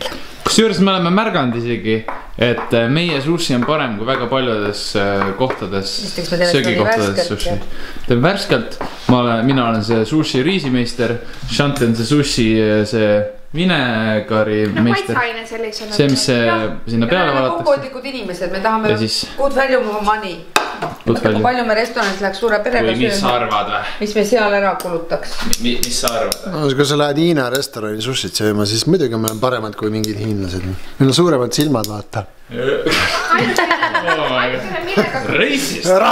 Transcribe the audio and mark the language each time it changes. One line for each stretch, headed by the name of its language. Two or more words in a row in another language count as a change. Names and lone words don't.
Estonian: Kusjuures me oleme märganud isegi, et meie sushi on parem kui väga paljudes kohtades, söögikohtades sushi. Teeb värskelt, mina olen see sushi riisimeister, Shanti on see sushi vinegari meister. See, mis sinna peale valatakse. Kuupoodikud inimesed, me tahame
English: good value for money.
Estonian: Kui palju me restoranis läheks suure perega sööma. Või mis sa arvad või? Mis me seal ära kulutaks? Mis sa arvad? Kui sa lähed Hiina restorani sushit sööma, siis muidugi me oleme paremad kui mingid hiinlased. Meil on suuremad silmad, vaata. Reisist!